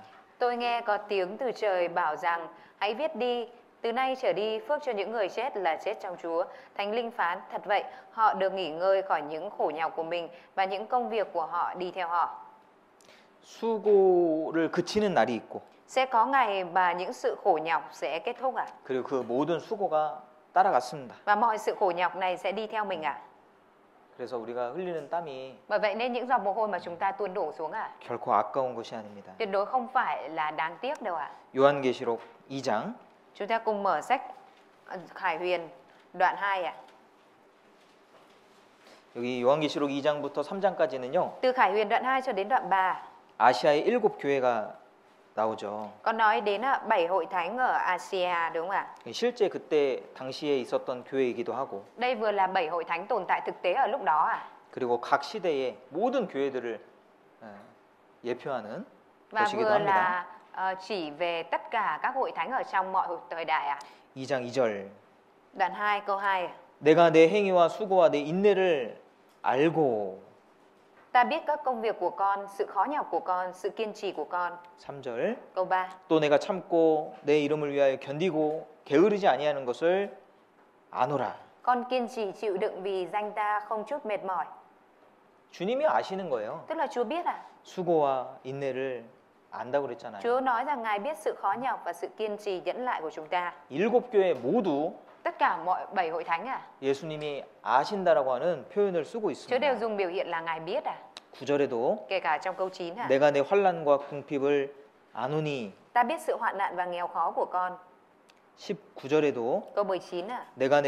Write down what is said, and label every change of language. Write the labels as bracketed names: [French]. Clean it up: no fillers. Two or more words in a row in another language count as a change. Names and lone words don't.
[Vietnamese] Tôi nghe có tiếng từ trời bảo rằng hãy viết đi, từ nay trở đi phước cho những người chết là chết trong Chúa. Thánh linh phán thật vậy, họ được nghỉ ngơi khỏi những khổ nhọc của mình và những công việc của họ đi theo họ. [Korean] 수고를 그치는 날이 있고 [Vietnamese] Sẽ có ngày mà những sự khổ nhọc sẽ kết thúc à? [Korean] 그리고 그 모든 수고가 따라갔습니다. [Vietnamese] Và mọi sự khổ nhọc này sẽ đi theo mình à? [Korean] 그래서 우리가 흘리는 땀이 [Vietnamese] Bởi vậy nên những giọt mồ hôi mà chúng ta tuôn đổ xuống à? [Korean] 결코 아까운 것이 아닙니다. [Vietnamese] Tuyệt đối không phải là đáng tiếc đâu ạ. [Korean] 요한계시록 2장 [Vietnamese] Chúng ta cùng mở sách Khải Huyền đoạn 2 ạ. [Korean] 여기 요한계시록 2장부터 3장까지는요. [Vietnamese] Từ Khải Huyền đoạn 2 cho đến đoạn 3 [Korean] 아시아의 7 교회가 나오죠. [Vietnamese] có nói đến 7 hội thánh ở Asia đúng không ạ? [Korean] 실제 그때 당시에 있었던 교회이기도 하고 [Vietnamese] Đây vừa là 7 hội thánh tồn tại thực tế ở lúc đó à? [Korean] 그리고 각 시대의 모든 교회들을 예표하는 [Vietnamese] Và [Korean] 것이기도 [Vietnamese] vừa [Korean] 합니다. [Vietnamese] là chỉ về tất cả các hội thánh ở trong mọi thời đại à? [Korean] 2장 2절 [Vietnamese] Đoạn 2 câu 2 à? [Korean] 내가 내 행위와 수고와 내 인내를 알고 [Vietnamese] Ta biết các công việc của con, sự khó nhọc của con, sự kiên trì của con. [Korean] 3절 [Vietnamese] Câu 3. [Korean] 또 내가 참고 내 이름을 위하여 견디고 게으르지 아니하는 것을 아노라. [Vietnamese] Con kiên trì chịu đựng vì danh ta không chút mệt mỏi. [Korean] 주님이 아시는 거예요. [Vietnamese] Tức là Chúa biết à? [Korean] 수고와 인내를 안다고 그랬잖아요. [Vietnamese] Chúa nói rằng Ngài biết sự khó nhọc và sự kiên trì nhẫn lại của chúng ta. [Korean] 7 교회 모두 [Vietnamese] Tất cả mọi 7 hội thánh à? [Korean] 예수님이 아신다라고 하는 표현을 쓰고 [Vietnamese] Chúa đều [Korean] 있습니다. [Vietnamese] dùng biểu hiện là Ngài biết à? [Korean] 9절에도 [Vietnamese] Kể cả trong câu 9 à? [Korean] 내가 내 환난과 궁핍을 아노니 [Vietnamese] Ta biết sự hoạn nạn và nghèo khó của con. [Korean] 19절에도 [Vietnamese] Câu 19 à?